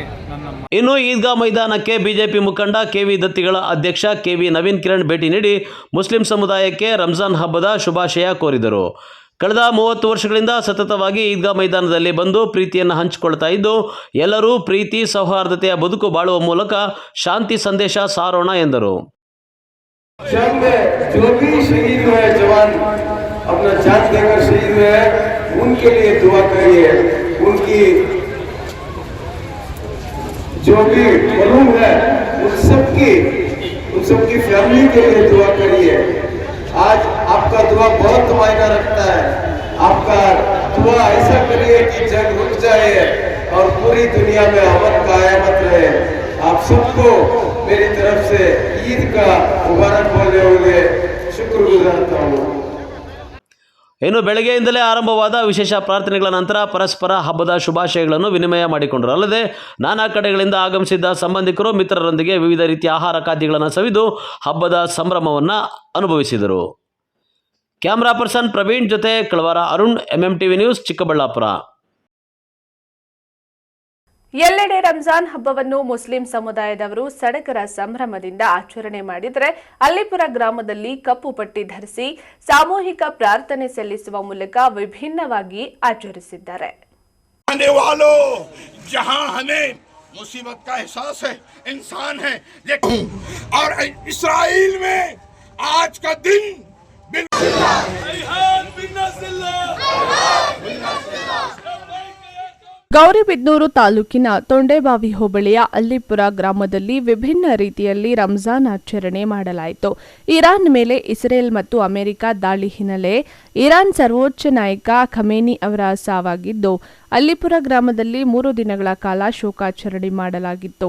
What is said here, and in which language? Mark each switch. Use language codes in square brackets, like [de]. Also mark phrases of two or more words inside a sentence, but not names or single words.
[kn] ಇನ್ನು ಈದ್ಗಾ ಮೈದಾನಕ್ಕೆ ಬಿಜೆಪಿ ಮುಖಂಡ ಕೆವಿ ದತ್ತಿಗಳ ಅಧ್ಯಕ್ಷ ಕೆವಿ ನವೀನ್ ಕಿರಣ್ ಭೇಟಿ ನೀಡಿ ಮುಸ್ಲಿಂ ಸಮುದಾಯಕ್ಕೆ ರಂಜಾನ್ ಹಬ್ಬದ ಶುಭಾಶಯ ಕೋರಿದರು. ಕಳೆದ 30 ವರ್ಷಗಳಿಂದ ಸತತವಾಗಿ ಈದ್ಗಾ ಮೈದಾನದಲ್ಲಿ ಬಂದು ಪ್ರೀತಿಯನ್ನು ಹಂಚಿಕೊಳ್ತಾ ಇದ್ದು ಎಲ್ಲರೂ ಪ್ರೀತಿ ಸೌಹಾರ್ದತೆಯ ಬದುಕು ಬಾಳುವ ಮೂಲಕ ಶಾಂತಿ ಸಂದೇಶ ಸಾರೋಣ ಎಂದರು. [hi] अपना जान देकर शहीद हुए हैं उनके लिए दुआ करिए, उनकी जो भी मलूम है उन सबकी फैमिली के लिए दुआ करिए। आज आपका दुआ बहुत मायना रखता है। आपका दुआ ऐसा करिए कि जंग रुक जाए और पूरी दुनिया में अमन कायमत रहे। आप सबको मेरी तरफ से ईद का मुबारक बोलते हुए शुक्रगुजारता हूँ। [kn] ಇನ್ನು ಬೆಳಗ್ಗೆಯಿಂದಲೇ ಆರಂಭವಾದ ವಿಶೇಷ ಪ್ರಾರ್ಥನೆಗಳ ನಂತರ ಪರಸ್ಪರ ಹಬ್ಬದ ಶುಭಾಶಯಗಳನ್ನು ವಿನಿಮಯ ಮಾಡಿಕೊಂಡರು. ಅಲ್ಲದೆ ನಾನಾ ಕಡೆಗಳಿಂದ ಆಗಮಿಸಿದ್ದ ಸಂಬಂಧಿಕರು ಮಿತ್ರರೊಂದಿಗೆ ವಿವಿಧ ರೀತಿಯ ಆಹಾರ ಖಾದ್ಯಗಳನ್ನು ಸವಿದು ಹಬ್ಬದ ಸಂಭ್ರಮವನ್ನು ಅನುಭವಿಸಿದರು. [en] camera person [kn] ಪ್ರವೀಣ್ ಜೊತೆ ಕಳವಾರ ಅರುಣ್, MMTV ನ್ಯೂಸ್, ಚಿಕ್ಕಬಳ್ಳಾಪುರ. ಎಲ್ಲೆಡೆ ರಂಜಾನ್ ಹಬ್ಬವನ್ನು ಮುಸ್ಲಿಂ ಸಮುದಾಯದವರು ಸಡಗರ ಸಂಭ್ರಮದಿಂದ ಆಚರಣೆ ಮಾಡಿದರೆ, ಅಲ್ಲಿಪುರ ಗ್ರಾಮದಲ್ಲಿ ಕಪ್ಪು ಪಟ್ಟಿ ಧರಿಸಿ ಸಾಮೂಹಿಕ ಪ್ರಾರ್ಥನೆ ಸಲ್ಲಿಸುವ ಮೂಲಕ ವಿಭಿನ್ನವಾಗಿ ಆಚರಿಸಿದ್ದಾರೆ. [hi] मुसीबत का एहसास है, इंसान है, और इस्राइल में आज का दिन [kn] ಗೌರಿಬಿದನೂರು ತಾಲೂಕಿನ ತೊಂಡೇಬಾವಿ ಹೋಬಳಿಯ ಅಲ್ಲಿಪುರ ಗ್ರಾಮದಲ್ಲಿ ವಿಭಿನ್ನ ರೀತಿಯಲ್ಲಿ ರಂಜಾನ್ ಆಚರಣೆ ಮಾಡಲಾಯಿತು. ಇರಾನ್ ಮೇಲೆ ಇಸ್ರೇಲ್ ಮತ್ತು ಅಮೆರಿಕ ದಾಳಿ ಹಿನ್ನೆಲೆ ಇರಾನ್ ಸರ್ವೋಚ್ಚ ನಾಯಕ ಖಮೇನಿ ಅವರ ಸಾವಾಗಿದ್ದು, ಅಲ್ಲಿಪುರ ಗ್ರಾಮದಲ್ಲಿ 3 ದಿನಗಳ ಕಾಲ ಶೋಕಾಚರಣೆ ಮಾಡಲಾಗಿತ್ತು.